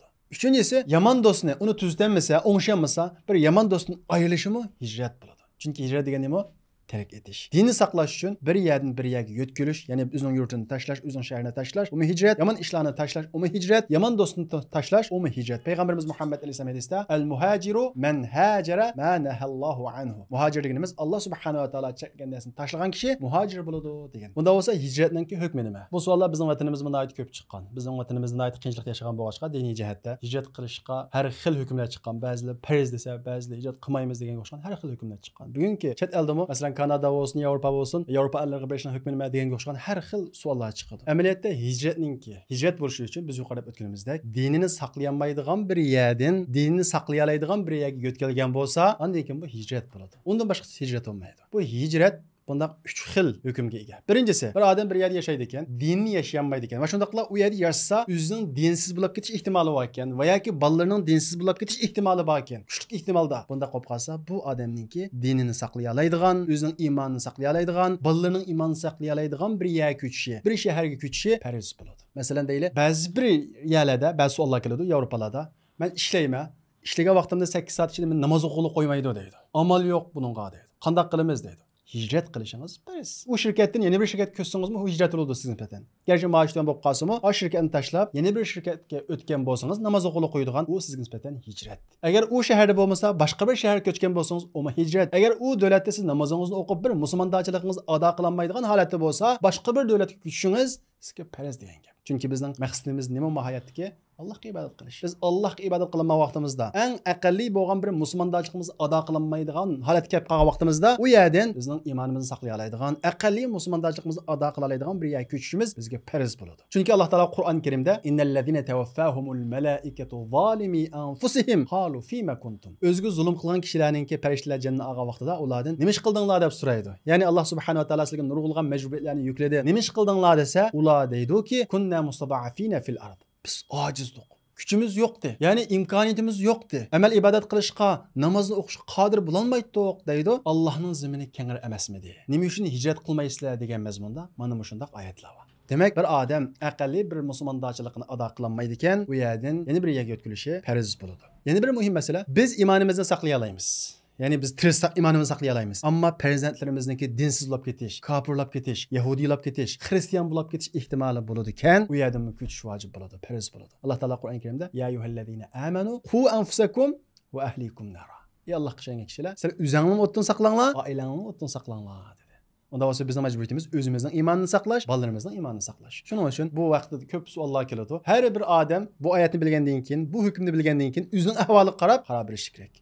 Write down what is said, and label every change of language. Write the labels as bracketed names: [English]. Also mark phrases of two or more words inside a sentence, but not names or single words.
[Uzbek] Üçüncüsü yomon do'stni uni tuzdanmasa, o'ngshayolmasa, bir yomon do'stni ayrilishimi hijrat bo'ladi. Chunki hijrat degan nima? Terk etish. Dinni saqlash uchun bir yerdan bir yerga yo'tkilish, ya'ni o'zining yurtini tashlash, o'zining shahrini tashlash, u hijrat, yomon ishlarni tashlash, u hijrat, yomon do'stni tashlash, u hijrat. Payg'ambarimiz Muhammad alayhisalom hadisda [Arabic] المهاجر من هجر ما نهى الله عنه. [Uzbek] Muhojir deganimiz Alloh subhanahu va taolo chekkan narsani tashlagan kishi muhojir bo'ladi degan. Bunda bo'lsa hijratning hukmi nima? Bu savollar bizning vatanimizda nihoyat ko'p chiqqan. Bizning vatanimizda nihoyat qiyinchilik yashagan bo'lg'achqa diniy jihatda hijrat qilishga har xil hukmlar chiqqan. Ba'zilar farz desa, ba'zilar hijrat qilmaymiz deganga o'xshagan har xil hukmlar chiqqan. Bugungi chet eldami, masalan Kanada olsun, Avrupa olsun, Avrupa elleriga berishning hukmi nima deganga o'xshagan har xil savollar chiqadi. Amaliyotda hijrat bo'lishi uchun biz yuqorida o'tganimizdek dinini saqlayolmaydigan bir yerdan dinini saqlay oladigan bir yerga yo'tkalgan bo'lsa, undan keyin bu hijrat bo'ladi. Undan boshqa hijrat bo'lmaydi. Bu hijrat bundan 3 xil hükümge ega. [Turkish] Birincisi, bir adam bir yerde yaşaydı ekan, dinini yaşayanmaydı ekan. [Uzbek] Ve şundaqla u yerde yaşasa, o'zining dinsiz bo'lib ketish ehtimoli bor ekan va yoki ballarning dinsiz bo'lib ketish ehtimoli bor ekan. Kuchli ehtimolda bunda qolib qolsa, bu odamningki dinini saqlay oladigan, o'zining iymonini saqlay oladigan, ballarning iymonini saqlay oladigan bir yerga ko'chishi, bir shaharga ko'chishi farz bo'ladi. Masalan deylik, ba'zi bir yerlarda, ba'zi savollar keladi Yevropalarda. Men ishlayman, ishlagan vaqtimda 8 soat ichida men namoz o'qilib qo'ymaydi deydi. Amal yo'q buningga deydi. Qanday qilamiz deydi. [Turkish] Hicret qilishiniz farz. Bu şirketden yeni bir şirket köçseniz mi o hicret oldu sizin nisbeten. [Uzbek] Gerçi maaştan bo'lib qolsa-mu, o şirketni tashlab, yeni bir şirketga o'tgan bo'lsangiz, namoz o'qilib qo'yadigan u sizga nisbatan hijrat. Agar u shaharda bo'lmasa, boshqa bir shaharga ko'chgan bo'lsangiz, o hijrat. Agar u davlatda siz namozingizni o'qib bir musulmonlarchiligingiz ado qilinmaydigan holatda bo'lsa, boshqa bir davlatga ko'chishingiz sizga farz degan gap. Chunki bizning maqsadimiz nima mohiyatdagi? Allohga ibodat qilish. Biz Allohga ibodat qilgan vaqtimizda eng aqalliy bo'lgan bir musulmonlarchiligimiz ado qilinmaydigan holatga kelib qolgan vaqtimizda u yerdan bizning iymonimizni saqlay oladigan, aqalliy musulmonlarchiligimizni ado qila oladigan bir yerga ko'chishimiz bizga farz bo'ladi. Chunki Alloh taolo Qur'on Karimda [Arabic] إن الذين توفاهم الملائكة ظالمي أنفسهم قالوا فيم كنتم. [Uzbek] O'zga zulm qilgan kishilarningki farishtalar jannat olgan vaqtida ulardan nima ish qildinglar deb so'raydi. Ya'ni Alloh subhanahu va taolo sizga nurg'ulgan majburiyatlarni yukladi. Nima ish qildinglar desa, ular deydi-ki [Arabic] كنا مستضعفين في الأرض. [Uzbek] Biz ojizdik. Kuchimiz yo'qdi. Ya'ni imkoniyatimiz yo'qdi. Amal ibodat qilishga, namozni o'qishga qodir bo'lolmaydik deydi. Allohning zimini kengir emasmidi? Nima uchun hijrat qilmaysizlar degan mazmunda mana shunday oyatlar bor. Demek bir adam aqalli bir musulmonlarchiligini ado qilolmaydi ekan, u yerdan yana bir yerga o'tkilishi farz bo'ladi. Yana bir muhim masala, biz iymonimizni saqlay olamiz. Yani biz tirsak imanimizni saqlay olamiz. Ammo farzandlarimizniki dinsiz bo'lib ketish, kofirlab ketish, yahudiylab ketish, xristian bo'lib ketish ehtimoli bo'ladi ekan, u yerdan ko'chish vojib bo'ladi, farz bo'ladi. Alloh taolo Qur'on Karimda [Arabic] يا أيها الذين آمنوا قوا أنفسكم وأهليكم نارا. [Uzbek] Ey Alloh qilgan kishilar, sizlar o'zinglarni o'tdan saqlanglar, oilanglarni o'tdan saqlanglar dedi. Onda bo'lsa bizning majburiyatimiz o'zimizning iymonini saqlash, bolalarimizning iymonini saqlash. Shuning uchun bu vaqtda ko'p savollar keladi. Har bir odam bu oyatni bilgandan keyin, bu hukmni bilgandan keyin o'zining ahvoliga qarab bilish kerak.